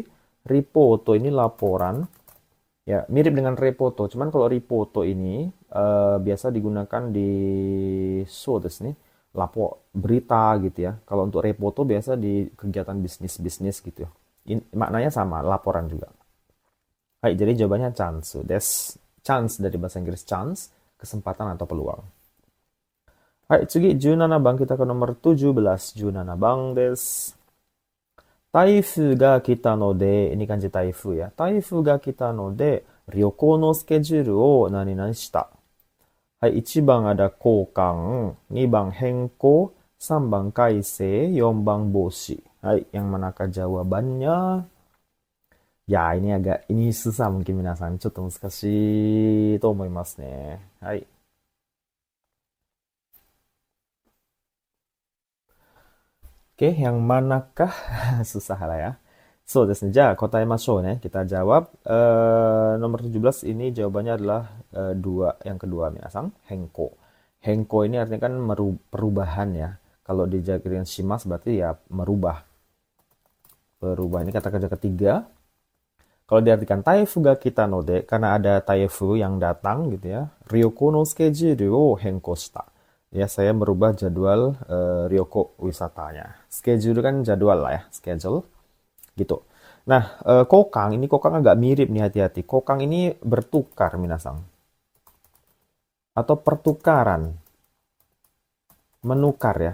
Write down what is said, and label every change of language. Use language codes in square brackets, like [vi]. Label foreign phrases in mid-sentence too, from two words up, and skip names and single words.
[id] Ripoto ini laporan ya, mirip dengan repoto, cuman kalau ripoto ini biasa digunakan di [ja] そうです [id] nih, lapor berita gitu ya. Kalau untuk repoto biasa di kegiatan bisnis gitu ya. Maknanya sama, laporan juga. Hai, jadi jawabannya chance chance dari bahasa Inggris chance, kesempatan atau peluang. Hai, [ja] 次、17番 [id] kita ke nomor 17. [ja] 17 番です。台風が来たので、 [id] ini kanji [ja] 台風ya. 台風が来たので、旅行のスケジュールを何々した。はい、1番ada 交換、2番変更、3番改正、4番防止。はい、 [id] yang manakah jawabannya? Ya, ini susah mungkin 皆さん。 [ja] ちょっと難しいと思いますね。 [id] はい。Oke, yang manakah? Susah lah ya. [ja] そうです。じゃ、答えましょうね. [id] Kita jawab. Nomor 17 ini jawabannya adalah yang kedua, minasang. Henko. Henko ini artinya kan perubahan ya. Kalau dijadikan shimas berarti ya merubah. Berubah. Ini kata kerja ketiga. Kalau diartikan [ja] 台風が来たので, [id] karena ada taifu yang datang gitu ya. [ja] 旅行の schedule を変更した. [id] Ya, saya merubah jadwal Ryoko wisatanya. Schedule kan jadwal lah ya, schedule gitu. Nah, kokang ini kokang agak mirip nih, hati-hati. Kokang ini bertukar minasang. Atau pertukaran. Menukar ya.